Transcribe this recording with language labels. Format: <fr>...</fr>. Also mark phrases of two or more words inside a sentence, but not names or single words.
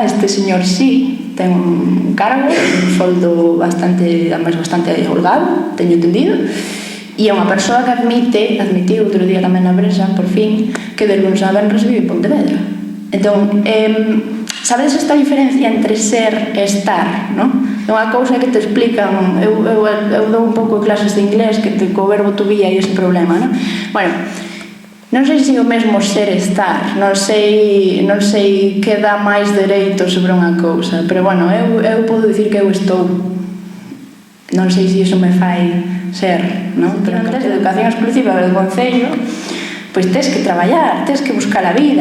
<gl>Este señor sí, ten un cargo, un soldo bastante holgado, teño entendido, e é unha persoa que admitiu outro día tamén na Bresa, por fin, que de lunes a venres vive en Pontevedra. Entón, sabedes esta diferencia entre ser e estar, non? É unha cousa que te explican, eu dou un pouco de clases de inglés, que co verbo</gl> <en>to be</en> <gl>hai ese problema, non? Bueno, non sei se o mesmo ser e estar, non sei que dá máis dereito sobre unha cousa, pero bueno, eu podo dicir que eu estou. Non sei se iso me fai ser, non? Pero en educación exclusiva do Concello, pois tes que traballar, tes que buscar a vida.</gl>